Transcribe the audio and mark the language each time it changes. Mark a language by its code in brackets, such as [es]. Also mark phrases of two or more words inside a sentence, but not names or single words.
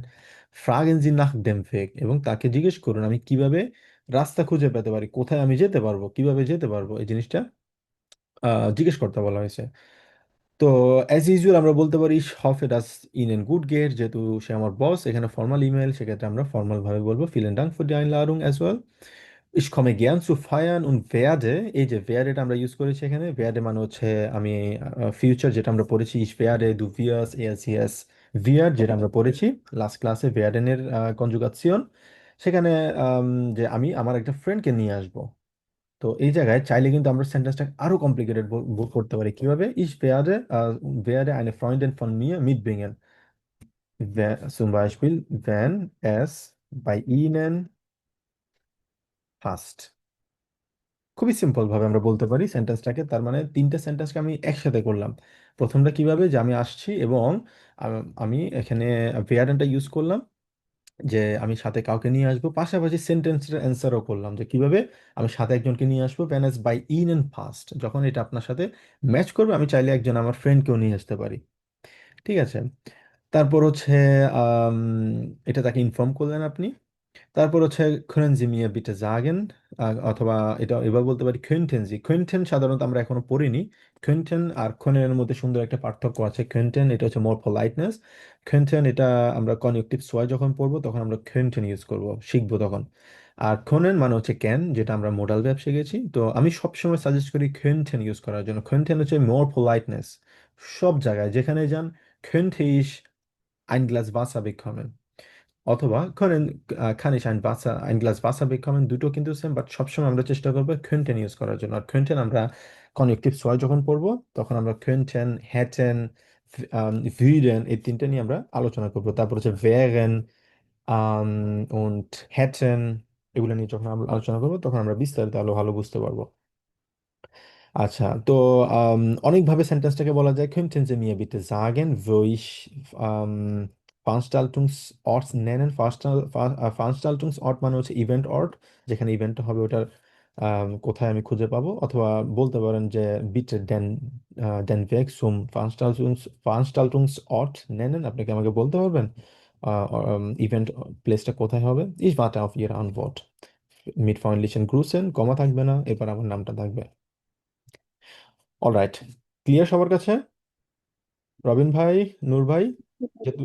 [de] Fragen Sie nach dem Weg, [bn] এবং তাকে জিজ্ঞেস করুন আমি কিভাবে রাস্তা খুঁজে পেতে পারি, কোথায় আমি যেতে পারবো, কিভাবে যেতে পারবো, এই জিনিসটা জিজ্ঞেস করতে বলা হয়েছে। তো [en] as usual [bn] আমরা বলতে পারি [de] Hoffe dass Ihnen gut geht, [bn] যেহেতু সে আমার বস, এখানে [en] formal email, [bn] সেক্ষেত্রে আমরা ফর্মাল ভাবে বলবো [de] Vielen Dank für die Einladung [en] as well. [de] Ich komme gern zu feiern und werde, [bn] এই যে werde আমরা ইউজ করেছি এখানে, werde মানে হচ্ছে আমি, ফিউচার যেটা আমরা পড়েছি [de] ich werde, du wirst, er sie es wird, [bn] যেটা আমরা পড়েছি লাস্ট ক্লাসে werden এর কনজুগাসিয়ন। সেখানে আম, যে আমি আমার একটা ফ্রেন্ডকে নিয়ে আসবো। তো এই জায়গায় চাইলে কিন্তু আমরা সেন্টেন্সটা আরো কমপ্লিকেটেড করতে পারি কিভাবে, [de] ich werde werde eine Freundin von mir mitbringen, zum Beispiel wenn es bei ihnen passt। [bn] খুবই সিম্পল ভাবে আমরা বলতে পারি সেন্টেন্সটাকে, তার মানে তিনটে সেন্টেন্সকে আমি একসাথে করলাম। প্রথমটা কিভাবে, যে আমি আসছি এবং আমি এখানে ভেয়ারেন্টটা ইউজ করলাম, যে আমি সাথে কাউকে নিয়ে আসবো, পাশাপাশি সেন্টেন্সের অ্যান্সারও করলাম যে কিভাবে আমি সাথে একজনকে নিয়ে আসবো, প্যানেস বাই ইন এন্ড ফাস্ট, যখন এটা আপনার সাথে ম্যাচ করবে আমি চাইলে একজন আমার ফ্রেন্ডকেও নিয়ে আসতে পারি। ঠিক আছে। তারপর হচ্ছে আম, এটা তাকে ইনফর্ম করলেন আপনি। তারপর হচ্ছে [de] können Sie mir bitte sagen, [bn] অথবা এটা এবার বলতে পারি könnten Sie। könnten সাধারণত আমরা এখনো পড়িনি। könnten আর können এর মধ্যে সুন্দর একটা পার্থক্য আছে। könnten এটা হচ্ছে [en] more politeness. [bn] könnten এটা আমরা [de] Konjunktiv zwei [bn] যখন পড়বো তখন আমরা könnten ইউজ করব, শিখবো তখন। আর können মানে হচ্ছে ক্যান, যেটা আমরা [en] modal verb [bn] শিখেছি। তো আমি সবসময় সাজেস্ট করি könnten ইউজ করার জন্য। könnten হচ্ছে [en] more politeness. [bn] সব জায়গায় যেখানে যান, [de] könnte ich ein Glas Wasser bekommen, অথবা können, kann ich ein Glas Wasser bekommen, [bn] দুটো কিন্তু সেম, বাট সবসময় আমরা চেষ্টা করবো könnten ইউজ করার জন্য। আর könnten আমরা [de] Konjunktiv zwei [bn] যখন পড়বো তখন আমরা [de] könnten, hätten, würden, [bn] এই তিনটে নিয়ে আমরা আলোচনা করবো। তারপর হচ্ছে [de] wären und hätten, [bn] এগুলো নিয়ে যখন আমরা আলোচনা করবো তখন আমরা বিস্তারিত আলো ভালো বুঝতে পারবো। আচ্ছা, তো অনেকভাবে সেন্টেন্সটাকে বলা যায়। [de] Könnten Sie mir bitte sagen, wo ich Veranstaltungsort nennen? [bn] Veranstaltungsort মানে হচ্ছে [de] Event Ort, [bn] যেখানে ইভেন্টটা হবে ওটার কোথায় আমি খুঁজে পাবো। অথবা বলতে পারেন যে [de] bitte den Weg zum Veranstaltungsort nennen, [bn] আপনি কি আমাকে বলতে পারবেন [en] event place [bn] কোথায় হবে। [de] Ich warte auf Ihre Antwort mit freundlichen Grüßen, [bn] কমা থাকবে না, এরপর আমার নামটা থাকবে। অলরাইট, ক্লিয়ার সবার কাছে? রবিন ভাই, নূর ভাই, যেহেতু,